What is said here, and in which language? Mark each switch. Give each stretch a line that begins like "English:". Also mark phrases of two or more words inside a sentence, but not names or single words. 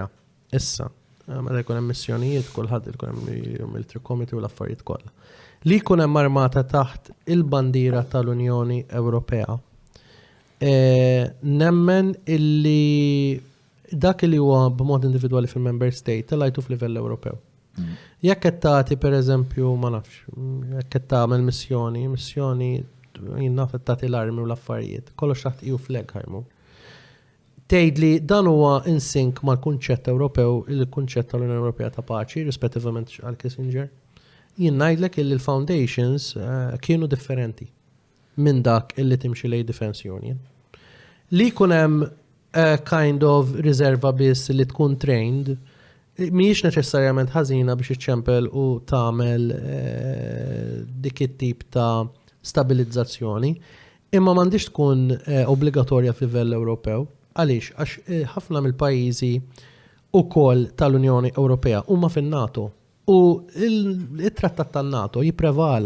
Maltese: Issa, meta jkun hemm missjonijiet kulħadd ikun hemm
English: military committee
Maltese: u l-affarijiet kollha. Li jkun hemm armata taħt il-bandiera tal-Unjoni Ewropea. Nemmen illi dak li huwa b'mod individwali fil-
English: member state
Maltese: talajtu f'livell Ewropew. Jekk qed tagħti pereżempju ma nafx, jekk qed tagħmel missjoni jinnaf qed tagħti l-armi u l-affarijiet, kollox taħt
English: EU flag
Maltese: ħajmu. Tgħidli dan huwa
English: in sync
Maltese: mal-kunċett Ewropew, il-kunċett tal-Unjoni Ewropea ta' paċi, rispettivament għal Kissinger. Jien ngħidlek illi l-foundations kienu differenti minn dak illi timxi lej
English: Defense Union.
Maltese: Li jkun hemm
English: kind of
Maltese: riserva biss li tkun trained, mhijiex neċessarjament ħażina biex iċċempel u tagħmel dik it-tip ta' stabilizzazzjoni, imma m'għandix tkun obbligatorja f'livell Ewropew. Għaliex? Għax ħafna mill-pajjiżi ukoll tal-Unjoni Ewropea huma fin-NATO u il-trattat tan-NATO jipprevala.